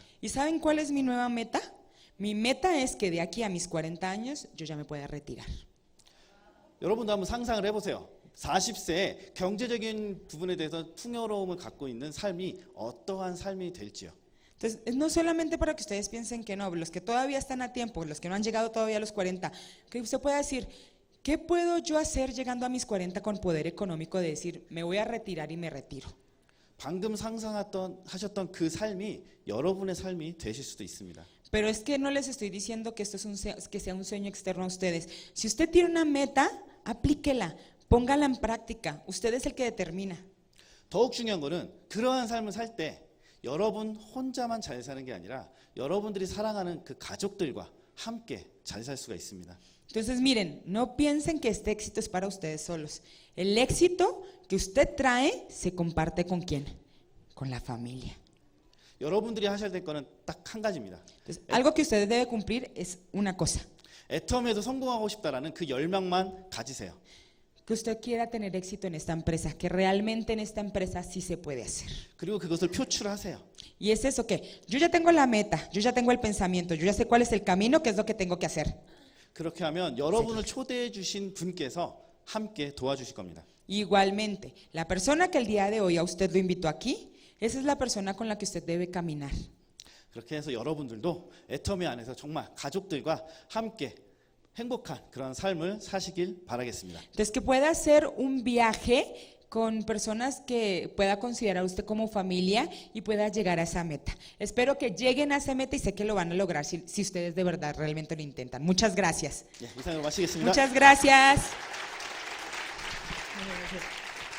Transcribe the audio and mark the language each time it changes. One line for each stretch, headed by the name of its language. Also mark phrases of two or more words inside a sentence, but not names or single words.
Spanish: ¿Y saben cuál es mi nueva meta? Mi meta es que de aquí a mis 40 años yo ya me pueda retirar.
Korean: 여러분도 한번 상상을 해보세요. 40세에 경제적인 부분에 대해서 풍요로움을 갖고 있는 삶이 어떠한 삶이 될지요.
Spanish: Entonces, no solamente para que ustedes piensen que no, los que todavía están a tiempo, los que no han llegado todavía a los 40, que usted pueda decir, ¿qué puedo yo hacer llegando a mis 40 con poder económico de decir, me voy a retirar y me retiro?
Korean: 방금 하셨던 그 삶이 여러분의 삶이 되실 수도 있습니다.
Spanish: Pero es que no les estoy diciendo que esto que sea un sueño externo a ustedes. Si usted tiene una meta, aplíquela, póngala en práctica. Usted es el que determina.
Korean: 더욱 중요한 거는 그러한 삶을 살 때 여러분 혼자만 잘 사는 게 아니라 여러분들이 사랑하는 그 가족들과 함께 잘 살 수가 있습니다.
Spanish: Entonces miren, no piensen que este éxito es para ustedes solos. El éxito que usted trae se comparte ¿con quién? Con la familia.
Korean: 여러분들이 하셔야 될 거는 딱 한 가지입니다.
Spanish: Entonces, algo que usted debe cumplir es una cosa.
Korean: 애텀에도 성공하고 싶다라는 그 열망만 가지세요.
Spanish: Que usted quiera tener éxito en esta empresa, que realmente en esta empresa sí se puede hacer.
Korean: 그리고 그것을 표출하세요.
Spanish: Y es eso que yo ya tengo la meta, yo ya tengo el pensamiento, yo ya sé cuál es el camino, qué es lo que tengo que hacer.
Korean: 그렇게 하면 여러분을 초대해 주신 분께서 함께 도와주실 겁니다.
Spanish: Igualmente, la persona que el día de hoy a usted lo invitó aquí, esa es la persona con la que usted debe caminar.
Korean: 그렇게 해서 여러분들도 애터미 안에서 정말 가족들과 함께 행복한 그런 삶을 사시길 바라겠습니다.
Spanish: Entonces que pueda hacer un viaje con personas que pueda considerar usted como familia y pueda llegar a esa meta. Espero que lleguen a esa meta y sé que lo van a lograr si ustedes de verdad realmente lo intentan. Muchas gracias.
Korean: 예, 이상으로 마치겠습니다.
Spanish: Muchas gracias.